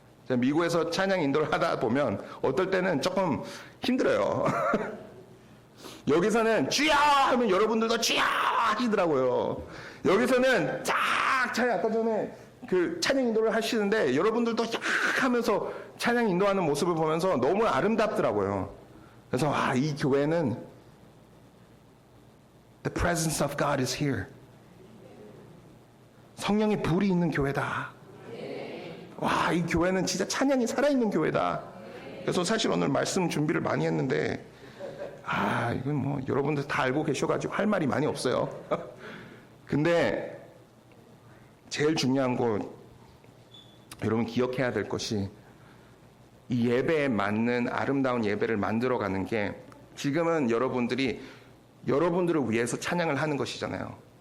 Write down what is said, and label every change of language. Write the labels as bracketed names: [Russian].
[Korean] 제가 미국에서 찬양 인도를 하다 보면 어떨 때는 조금 힘들어요. 여기서는 주야 하면 여러분들도 주야 하시더라고요. 여기서는 쫙 찬양, 아까 전에 그 찬양 인도를 하시는데 여러분들도 쫙 하면서 찬양 인도하는 모습을 보면서 너무 아름답더라고요. 그래서 와, 이 교회는 [English] The presence of God is here. [Korean] 성령의 불이 있는 교회다. 와, 이 교회는 진짜 찬양이 살아있는 교회다. 그래서 사실 오늘 말씀 준비를 많이 했는데 이건 뭐 여러분들 다 알고 계셔가지고 할 말이 많이 없어요. 근데 제일 중요한 거 여러분 기억해야 될 것이 이 예배에 맞는 아름다운 예배를 만들어가는 게 지금은 여러분들이 여러분들을 위해서 찬양을 하는 것이잖아요.